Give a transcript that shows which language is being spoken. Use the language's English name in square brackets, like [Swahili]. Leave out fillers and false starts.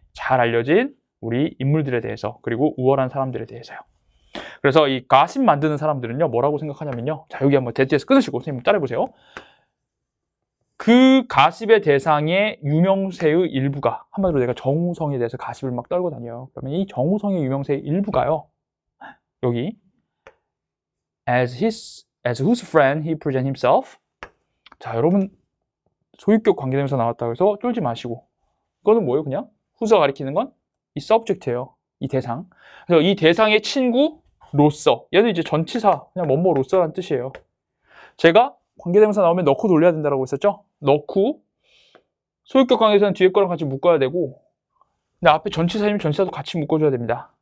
[Korean] 잘 알려진 우리 인물들에 대해서 그리고 우월한 사람들에 대해서요. 그래서 이 가십 만드는 사람들은요 뭐라고 생각하냐면요. 자 여기 한번 대트에서 끊으시고 선생님 따라해보세요. 그 가십의 대상의 유명세의 일부가 한마디로 내가 정우성에 대해서 가십을 막 떨고 다녀요. 그러면 이 정우성의 유명세의 일부가요. 여기 [English] as whose friend he present himself. [Korean] 자 여러분 소유격 관계대명사 나왔다고 해서 쫄지 마시고 이거는 뭐예요? 그냥 who가 가리키는 건 이 subject예요. 이 대상. 그래서 이 대상의 친구로서 얘는 이제 전치사 그냥 뭐뭐로서라는 뜻이에요. 제가 관계대명사 나오면 넣고 돌려야 된다고 했었죠? 넣고 소유격 관계대명사는 뒤에 거랑 같이 묶어야 되고 근데 앞에 전치사이면 전치사도 같이 묶어줘야 됩니다.